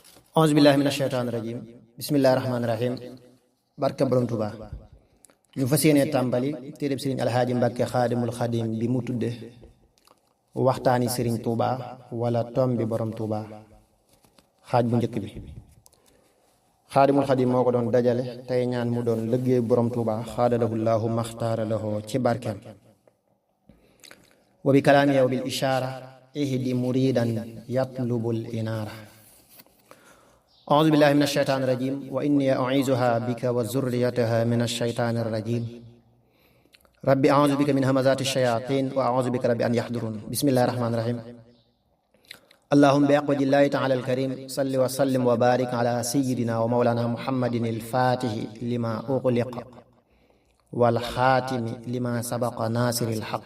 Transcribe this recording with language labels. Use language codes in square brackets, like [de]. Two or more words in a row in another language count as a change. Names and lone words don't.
[ar] أعوذ بالله من الشيطان الرجيم بسم الله الرحمن الرحيم [wo] barke borom Tuuba ñu fas yéene tàmbali téereb sëriñ alxaaji Mbàkke xaadimul xadim bi mu tudde waxtaani sëriñ Tuuba wala tom bi borom Tuuba xaaj bu njëkk bi xaadimul xadim moo ko doon dajale tey ñaan mu doon liggéey borom Tuuba xaadalahu llaahu maxtaara lahoo ci barkeem [ar] وبكلامي يا بالإشارة اهد مريدا يطلب الإنارة أعوذ بالله من الشيطان الرجيم وإني أعيذها بك وذريتها من الشيطان الرجيم ربي أعوذ بك من همزات الشياطين وأعوذ بك ربي أن يحضرون بسم الله الرحمن الرحيم اللهم بأقوى الله تعالى الكريم صل وسلم وبارك على سيدنا ومولانا محمد الفاتح لما أغلق والخاتم لما سبق ناصر الحق